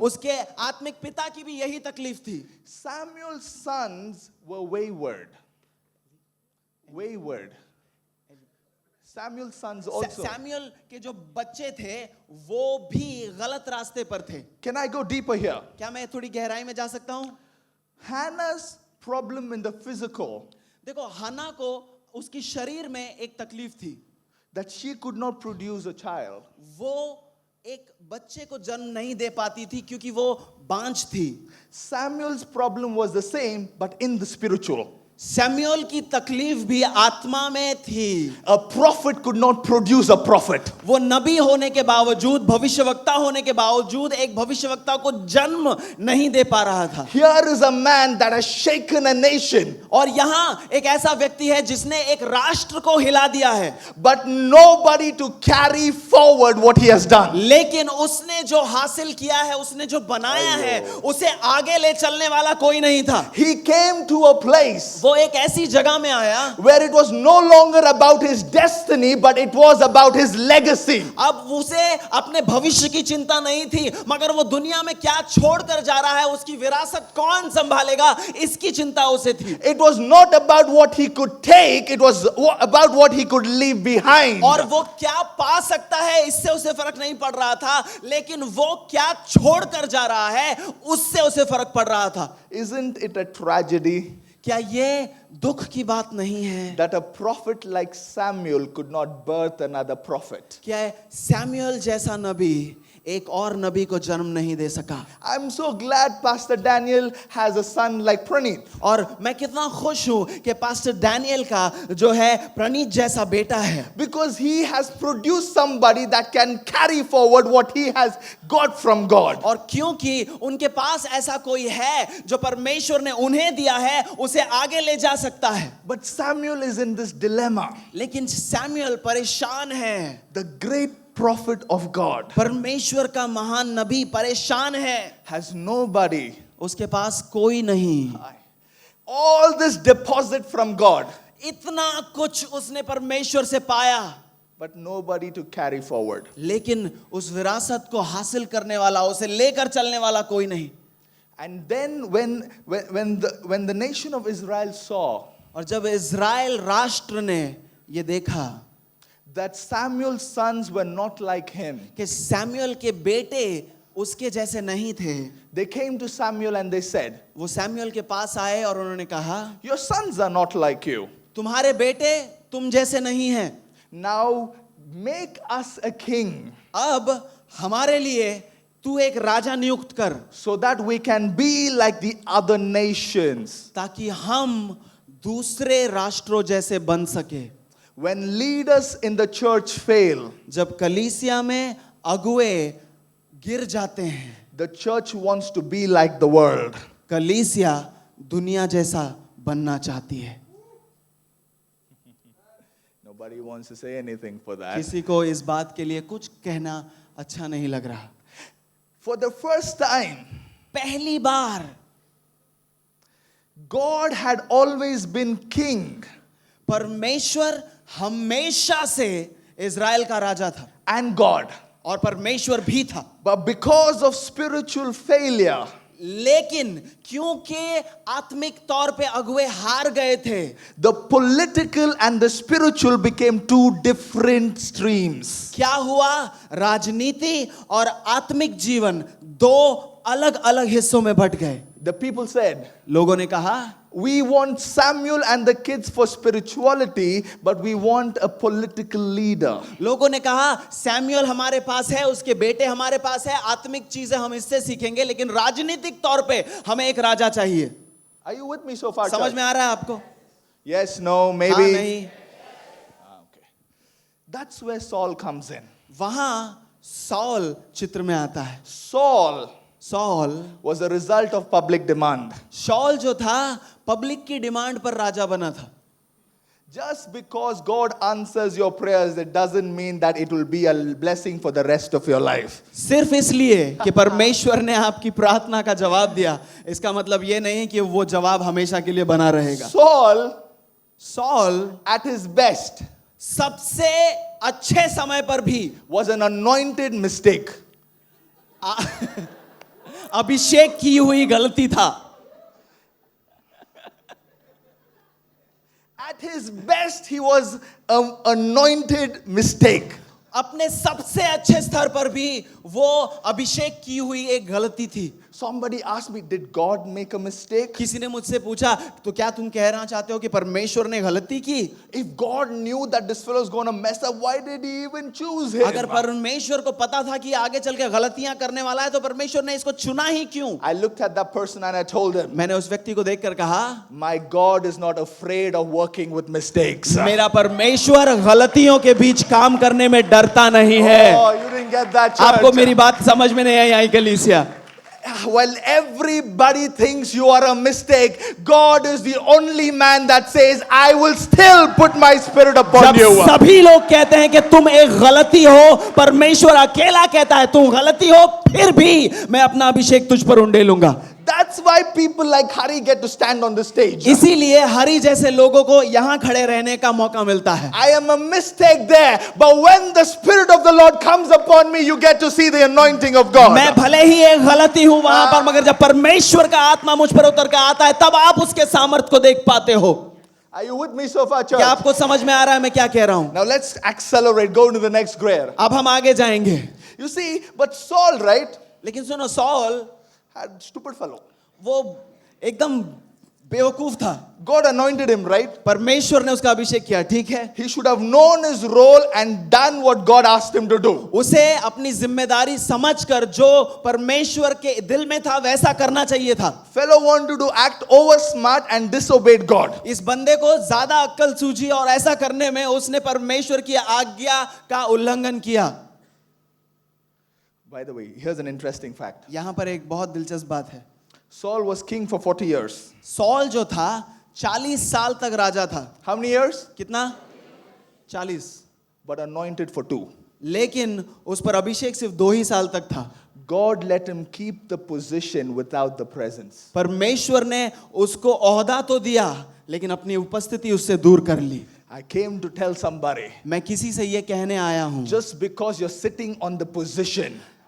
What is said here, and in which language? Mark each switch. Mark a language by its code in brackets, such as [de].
[hi] उसके आत्मिक पिता की भी यही तकलीफ थी. [en] Samuel's sons were wayward. Wayward. Samuel's sons also. [hi] Samuel के जो बच्चे थे वो भी गलत रास्ते पर थे. [en] Can I go deeper here? [hi] क्या मैं थोड़ी गहराई में जा सकता हूँ? [en] Hannah's problem in the physical, [hi] देखो, हन्ना को उसकी शरीर में एक तकलीफ थी. [en] that she could not produce a child. [hi] वो एक बच्चे को जन्म नहीं दे पाती थी क्योंकि वो बांझ थी. [en] Samuel's problem was the same, but in the spiritual. [hi] Samuel की तकलीफ भी आत्मा में थी. [en] A prophet could not produce a prophet. [hi] वो नबी होने के बावजूद, भविष्यवक्ता होने के बावजूद एक भविष्यवक्ता को जन्म नहीं दे पा रहा था. [en] Here is a man that has shaken a nation, [hi] और यहाँ एक ऐसा व्यक्ति है जिसने एक राष्ट्र को हिला दिया है. [en] but nobody to carry forward what he has done. [hi] लेकिन उसने जो हासिल किया है, उसने जो बनाया है, उसे आगे ले चलने वाला कोई नहीं था. [en] He came to a place [hi] वो एक ऐसी जगह में आया [en] where it was no longer about his destiny, but it was about his legacy. [hi] अब उसे अपने भविष्य की चिंता नहीं थी, मगर वो दुनिया में क्या छोड़कर जा रहा है, उसकी विरासत कौन संभालेगा, इसकी चिंता उसे थी. [en] It was not about what he could take, it was about what he could leave behind. [hi] और वो क्या पा सकता है इससे उसे फर्क नहीं पड़ रहा था, लेकिन वो क्या छोड़कर जा रहा है उससे उसे फर्क पड़ रहा था. [en] Isn't it a tragedy [hi] क्या ये दुख की बात नहीं है [en] that a prophet like Samuel could not birth another prophet? [hi] क्या सैमुअल जैसा नबी एक और नबी को जन्म नहीं दे सका. [en] I'm so glad Pastor Daniel has a son like Praneeth. [hi] और मैं कितना खुश हूं कि पास्टर डैनियल का जो है प्रणीत जैसा बेटा है. [en] Because he has produced somebody that can carry forward what he has got from God. [hi] और क्योंकि उनके पास ऐसा कोई है जो परमेश्वर ने उन्हें दिया है, उसे आगे ले जा सकता है. [en] But Samuel is in this dilemma. [hi] लेकिन सैमुअल परेशान है. [en] The great prophet of God [hi] परमेश्वर का महान नबी परेशान है, [en] has nobody. [hi] उसके पास कोई नहीं, [en] All this deposit from God, [hi] इतना कुछ उसने परमेश्वर से पाया, [en] but nobody to carry forward. [hi] लेकिन उस विरासत को हासिल करने वाला, उसे लेकर चलने वाला कोई नहीं। [en] And then when the nation of Israel saw [hi] और जब इज़राइल राष्ट्र ने ये देखा [en] that Samuel's sons were not like him, [hi] कि सैमुअल के बेटे उसके जैसे नहीं थे, [en] they came to Samuel and they said, [hi] वो सैमुअल के पास आए और उन्होंने कहा, [en] your sons are not like you. [hi] तुम्हारे बेटे तुम जैसे नहीं हैं, [en] Now make us a king [hi] अब हमारे लिए तू एक राजा नियुक्त कर, [en] so that we can be like the other nations. [hi] ताकि हम दूसरे राष्ट्रों जैसे बन सके। [en] When leaders in the church fail, [hi] जब कलीसिया में अगुए गिर जाते हैं, [en] the church wants to be like the world. [hi] कलीसिया दुनिया जैसा बनना चाहती है। [en] Nobody wants to say anything for that. [hi] किसी को इस बात के लिए कुछ कहना अच्छा नहीं लग रहा। [en] For the first time, [hi] पहली बार [en] God had always been king, [hi] परमेश्वर हमेशा से इज़राइल का राजा था [en] and God. [hi] और परमेश्वर भी था, [en] But because of spiritual failure, [hi] लेकिन क्योंकि आत्मिक तौर पे अगुए हार गए थे, [en] the political and the spiritual became two different streams. [hi] क्या हुआ? राजनीति और आत्मिक जीवन दो अलग अलग हिस्सों में बट गए। [en] The people said, [hi] लोगों ने कहा, [en] we want Samuel and the kids for spirituality, but we want a political leader. [hi] लोगों ने कहा सैमुअल हमारे पास है, उसके बेटे हमारे पास है, आत्मिक चीजें हम इससे सीखेंगे, लेकिन राजनीतिक तौर पे हमें एक राजा चाहिए। [en] Are you with me so far? [hi] समझ [en] church? [hi] में आ रहा है आपको? [en] Yes, no, [hi] हाँ, [en] maybe. [hi] नहीं। [en] Okay. That's where Saul comes in. [hi] वहां सॉल चित्र में आता है। [en] Saul [hi] sol [en] was a result of public demand. [hi] Shawl जो था पब्लिक की डिमांड पर राजा बना था। [en] Just because God answers your prayers, it doesn't mean that it will be a blessing for the rest of your life. [hi] सिर्फ इसलिए कि परमेश्वर ने आपकी प्रार्थना का जवाब दिया, इसका मतलब ये नहीं कि वो जवाब हमेशा के लिए बना रहेगा। सॉल [en] At his best, [hi] सबसे अच्छे समय पर भी [en] was an anointed mistake. [hi] अभिषेक की हुई गलती था। [en] At his best, he was an anointed mistake. [hi] अपने सबसे अच्छे स्तर पर भी वो अभिषेक की हुई एक गलती थी। [en] Somebody asked me, did God make a mistake? [hi] किसी ने मुझसे पूछा, तो क्या तुम कहना चाहते हो कि परमेश्वर ने गलती की? [en] If God knew that this fellow is going to mess up, why did he even choose him? [hi] अगर परमेश्वर को पता था कि आगे चल के गलतियां करने वाला है, तो परमेश्वर ने इसको चुना ही क्यों? [en] I looked at that person and I told him, [hi] मैंने उस व्यक्ति को देखकर कहा, [en] my God is not afraid of working with mistakes. [hi] मेरा परमेश्वर गलतियों के बीच काम करने में डरता नहीं है। [en] Oh, you didn't get that, [hi] आपको [en] church. [hi] मेरी बात समझ में नहीं आई आई कलीसिया? [en] While everybody thinks you are a mistake, God is the only man that says, I will still put my spirit upon [hi] जब [en] you. [hi] सभी लोग कहते हैं कि तुम एक गलती हो, परमेश्वर अकेला कहता है तुम गलती हो, फिर भी मैं अपना अभिषेक तुझ पर उंडेलूंगा। [en] That's why people like Hari get to stand on the stage. [hi] इसीलिए हरि जैसे लोगों को यहाँ खड़े रहने का मौका मिलता है। [en] I am a mistake there, but when the Spirit of the Lord comes upon me, you get to see the anointing of God. [hi] मैं भले ही एक गलती हूँ वहां पर, मगर जब परमेश्वर का आत्मा मुझ पर उतर कर आता है, तब आप उसके सामर्थ्य को देख पाते हो। [en] Are you with me so far, church? [hi] क्या आपको समझ में आ रहा है मैं क्या कह रहा हूँ? [en] Now let's accelerate, go to the next grade. [hi] अब हम आगे जाएंगे। [en] You see, but Saul, right, [hi] लेकिन सुनो, सॉल [en] had stupid fellow. [hi] वो एकदम बेवकूफ था। [en] God anointed him, right? [hi] परमेश्वर ने उसका अभिषेक किया, ठीक है। [en] He should have known his role and done what God asked him to do. [hi] उसे अपनी जिम्मेदारी समझकर जो परमेश्वर के दिल में था वैसा करना चाहिए था। [en] Fellow wanted to act over smart and disobeyed God. [hi] इस बंदे को ज्यादा अक्ल सूझी और ऐसा करने में उसने परमेश्वर की आज्ञा का उल्लंघन किया। [en] By the way, here's an interesting fact. [hi] यहाँ पर एक बहुत दिलचस्प बात है। [en] Saul was king for 40 years. [hi] Sol जो था 40 साल तक राजा था। [en] How many years? [hi] कितना? 40। [en] But anointed for 2. [hi] लेकिन उस पर अभिषेक सिर्फ 2 ही साल तक था। [en] God let him keep the position without the presence. [hi] परमेश्वर ने उसको ओहदा तो दिया, लेकिन अपनी उपस्थिति उससे दूर कर ली। [en] I came to tell somebody, [hi] मैं किसी से ये कहने आया हूं, [en] just because you're sitting on the position,